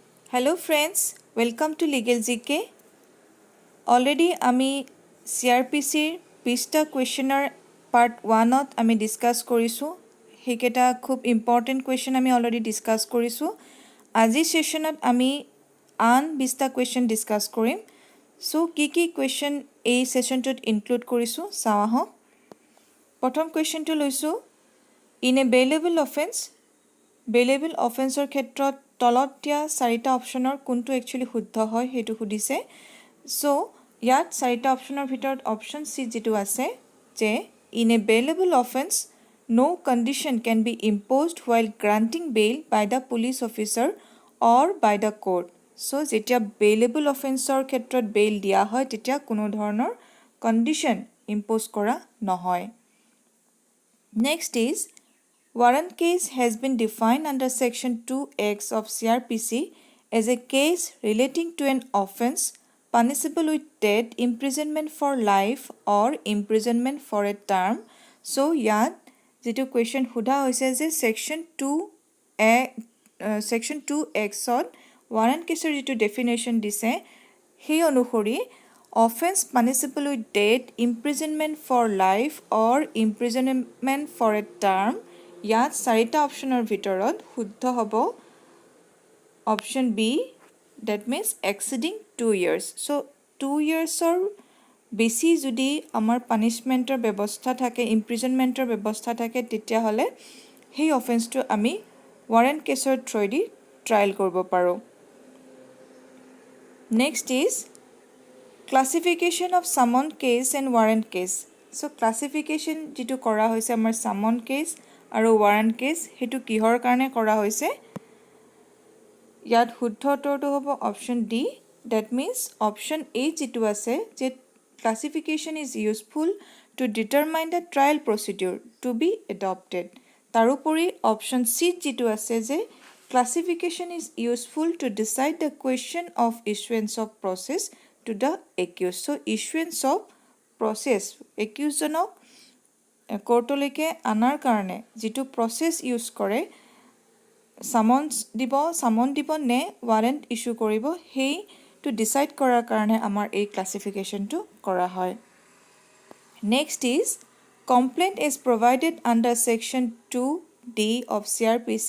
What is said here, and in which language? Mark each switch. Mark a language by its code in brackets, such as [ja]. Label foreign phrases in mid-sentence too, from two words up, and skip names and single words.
[en] Hello friends, welcome to Legal GK. [as] Already আমি CRPCৰ 20টা কুৱেশ্যনৰ পাৰ্ট 1ত আমি ডিছকাছ কৰিছোঁ। সেইকেইটা খুব ইম্পৰ্টেণ্ট কুৱেশ্যন আমি অলৰেডি ডিছকাছ কৰিছোঁ। আজি ছেশ্যনত আমি আন 20টা কুৱেশ্যন ডিছকাছ কৰিম। চ' কি কুৱেশ্যন এই ছেশ্যনটোত ইনক্লুড কৰিছোঁ চাওঁ আহক। প্ৰথম কুৱেশ্যনটো লৈছোঁ, ইন এ বেইলেবল অফেন্স। বেইলেবল অফেন্সৰ ক্ষেত্ৰত তলত দিয়া 4টা অপশ্যনৰ কোনটো একচুৱেলি শুদ্ধ হয় সেইটো সুধিছে। চ' ইয়াত 4টা অপশ্যনৰ ভিতৰত অপশ্যন চি যিটো আছে যে [en] in a bailable offence no condition can be imposed while granting bail by the police officer or by the court. [as] So যেতিয়া বেইলেবল অফেন্সৰ ক্ষেত্ৰত বেইল দিয়া হয় তেতিয়া কোনো ধৰণৰ কণ্ডিশ্যন ইম্প'জ কৰা নহয়। [en] Next is warrant case has been defined under section 2X of CRPC as a case relating to an offense punishable with death, imprisonment for life or imprisonment for a term. [as] So ইয়াত যেটো question সোধা হৈছে যে section 2X-ত [en] warrant case- [as] ৰ যেটো definition দিছে সেই অনুসৰি [en] offense punishable with death, imprisonment for life or imprisonment for a term [as] ইয়াত 4টা অপশ্যনৰ ভিতৰত শুদ্ধ হ'ব অপশ্যন বি, [en] that means exceeding 2 years. [as] So 2 yearsৰ বেছি যদি আমাৰ পানিশমেণ্টৰ ব্যৱস্থা থাকে, ইম্প্ৰিজনমেণ্টৰ ব্যৱস্থা থাকে তেতিয়াহ'লে সেই অফেন্সটো আমি [en] warrant case's [as] থ্ৰুদি ট্ৰায়েল কৰিব পাৰোঁ। [en] Next is classification of summons case and warrant case. [as] চ' ক্লাছিফিকেশ্যন যিটো কৰা হৈছে আমাৰ [en] summons case [as] আৰু [en] warrant case [as] সেইটো কিহৰ কাৰণে কৰা হৈছে, ইয়াত শুদ্ধ উত্তৰটো হ'ব অপশ্যন ডি, [en] that means option A [as] যিটো আছে যে [en] classification is useful to determine the trial procedure to be adopted. [as] তাৰোপৰি অপশ্যন চি যিটো আছে যে [en] classification is useful to decide the question of issuance of process to the accused. [as] So [en] issuance of process [as] accused-জনক কোৰ্টলৈকে আনাৰ কাৰণে যিটো প্ৰচেছ ইউজ কৰে, সামন দিব নে ৱাৰেণ্ট ইছ্যু কৰিব সেইটো ডিচাইড কৰাৰ কাৰণে আমাৰ এই ক্লাছিফিকেশ্যনটো কৰা হয়। [en] Next is complaint is provided under section 2D of CRPC.